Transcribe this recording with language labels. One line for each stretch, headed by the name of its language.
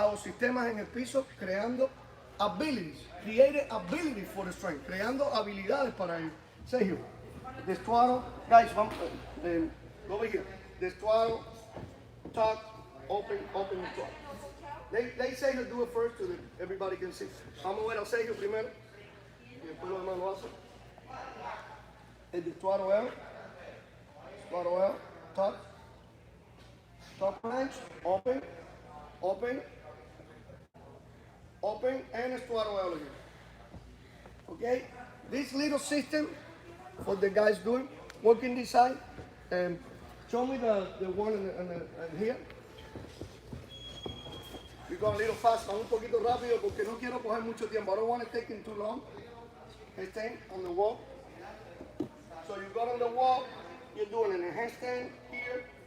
Spanish: Hago sistemas en el piso creando
English: abilities, create ability for the strength,
Spanish: creando habilidades para ellos.
English: Sergio, destuaro, guys,
Spanish: vamos,
English: over here. Destuaro, tuck, open, open, and tuck. Let Sergio do it first so that everybody can see.
Spanish: Vamos a ver a Sergio primero y después los demás lo hacen.
English: El destuaro L, tuck, tuck planche, open, open, open, and estuaro L again. Okay, this little system for the guys doing, working this side, and show me the one in here. We're going a little fast,
Spanish: un poquito rápido porque no quiero coger mucho tiempo.
English: I don't want to take it too long. Handstand on the wall. So you got on the wall, you're doing a handstand here.